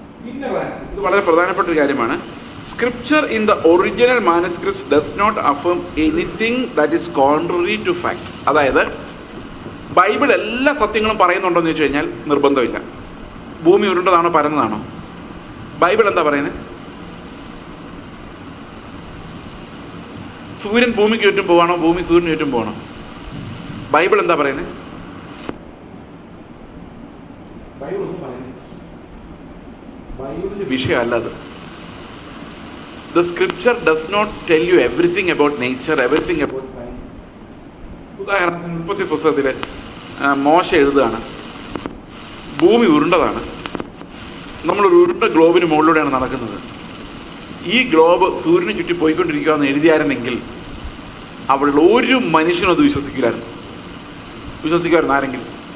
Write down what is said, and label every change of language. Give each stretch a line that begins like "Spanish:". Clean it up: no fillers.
Malayalam: ഇത് വളരെ പ്രധാനപ്പെട്ട ഒരു കാര്യമാണ്.
English: Scripture in the original manuscripts does not affirm anything that is contrary to fact.
Malayalam: അതായത് ബൈബിൾ എല്ലാ സത്യങ്ങളും പറയുന്നുണ്ടോ എന്ന് ചോദിച്ചു കഴിഞ്ഞാൽ നിർബന്ധമില്ല. ഭൂമി ഉരുണ്ടതാണോ പരന്നതാണോ? ബൈബിൾ എന്താ പറയുന്നത്? സൂര്യൻ ഭൂമിക്ക് ചുറ്റും പോവാണോ ഭൂമി സൂര്യന് ചുറ്റും പോകണോ? ബൈബിൾ എന്താ പറയുന്നത്? ബൈബിൾ ഒന്നും പറയുന്നത് ബൈബിളിന്റെ വിഷയമല്ല അത്.
English: The scripture does not tell you everything about nature, everything about science.
Malayalam: ഉദാഹരണത്തിന് ഉൽപ്പത്തി പുസ്തകത്തിൽ മോശ എഴുതുകയാണ്, ഭൂമി ഉരുണ്ടതാണ്, നമ്മളൊരു ഉരുണ്ട ഗ്ലോബിന് മുകളിലൂടെയാണ് നടക്കുന്നത്, ഈ ഗ്ലോബ് സൂര്യന് ചുറ്റി പോയിക്കൊണ്ടിരിക്കുക എന്ന് എഴുതിയായിരുന്നെങ്കിൽ അവിടെ ഒരു മനുഷ്യനും അത് വിശ്വസിക്കുമായിരുന്നു ആരെങ്കിലും?